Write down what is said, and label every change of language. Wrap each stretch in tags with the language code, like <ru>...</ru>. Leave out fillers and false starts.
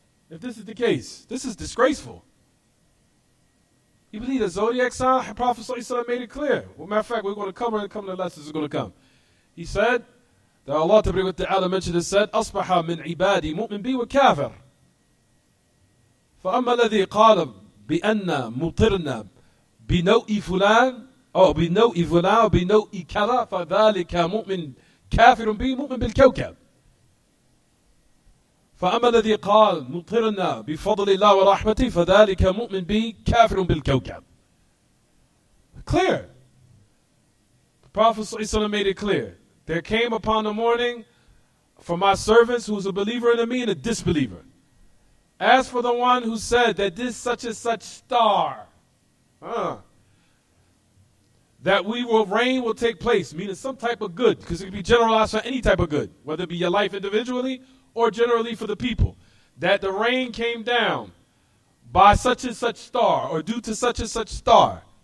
<en>If this is the case, this is disgraceful. You believe the zodiac sign? Prophet ﷺ made it clear. Well, matter of fact, we're going to cover it. Come to the lessons are going to come. He said that Allah Ta'ala mentioned it, said,</en> <ar>أصبح من عبادي مؤمن بي وكافر. فأما الذي قال بأن مطرنا بنوء فلان أو بنوء فلان أو بنوء كذا فذلك مؤمن كافر بي مؤمن بالكوكب. فأما الذي قال مطرنا بفضل الله ورحمته فذلك مؤمن بي كافر بالكوكب.</ar> <en>Clear. The Prophet ﷺ made it clear. There came upon the morning from my servants who's a believer in me and a disbeliever. As for the one who said that this such and such star, that rain will take place, meaning some type of good, because it can be generalized for any type of good, whether it be your life individually or generally for the people, that the rain came down by such and such star or due to such and such star.</en>